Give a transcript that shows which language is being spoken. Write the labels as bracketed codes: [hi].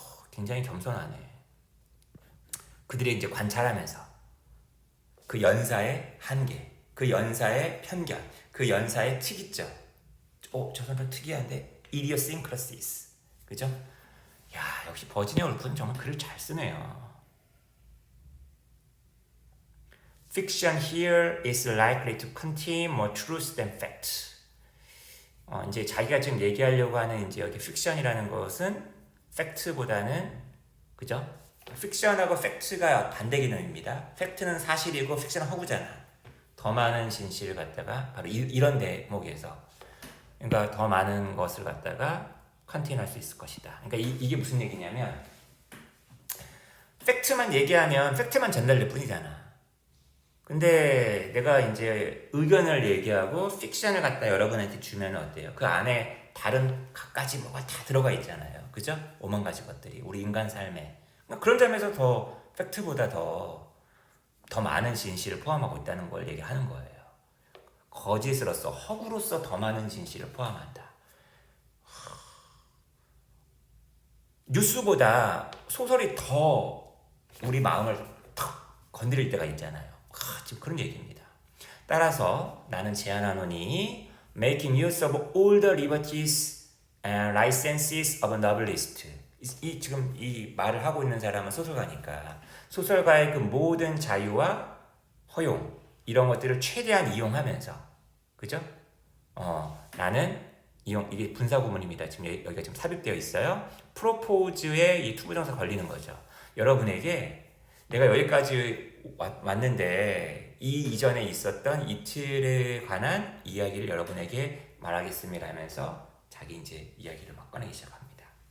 [ko] 굉장히 겸손하네. 그들이 이제 관찰하면서 그 연사의 한계, 그 연사의 편견, 그 연사의 특이점. 저 사람 특이한데? idiosyncrasies. 그죠? 야, 역시 버지니아 울프는 정말 글을 잘 쓰네요. [en] Fiction here is likely to contain more truth than fact. [ko] 이제 자기가 지금 얘기하려고 하는 이제 여기 픽션이라는 것은 팩트보다는 그죠? 픽션하고 팩트가 반대 개념입니다. 팩트는 사실이고 픽션은 허구잖아. 더 많은 진실을 갖다가 바로 이런 대목에서 그러니까 더 많은 것을 갖다가 컨테인할 수 있을 것이다. 그러니까 이게 무슨 얘기냐면 팩트만 얘기하면 팩트만 전달될 뿐이잖아. 근데 내가 이제 의견을 얘기하고 픽션을 갖다 여러분한테 주면 어때요? 그 안에 다른 갖가지 뭐가 다 들어가 있잖아요. 그죠? 오만 가지 것들이 우리 인간 삶에 그런 점에서 더 팩트보다 더 많은 진실을 포함하고 있다는 걸 얘기하는 거예요. 거짓으로서 허구로서 더 많은 진실을 포함한다. 뉴스보다 소설이 더 우리 마음을 탁 건드릴 때가 있잖아요. 지금 그런 얘기입니다. 따라서 나는 제안하노니 [en] making use of all the liberties and licenses of a novelist. [ko] 지금 이 말을 하고 있는 사람은 소설가니까 소설가의 그 모든 자유와 허용 이런 것들을 최대한 이용하면서 그죠? 나는 이게 분사구문입니다. 지금 여기가 지금 삽입되어 있어요. 프로포즈에 이 투부정사 걸리는 거죠. 여러분에게 내가 여기까지 왔는데 이 이전에 있었던 이틀에 관한 이야기를 여러분에게 말하겠습니다 하면서 자기 이제 이야기를 막 꺼내기 시작합니다.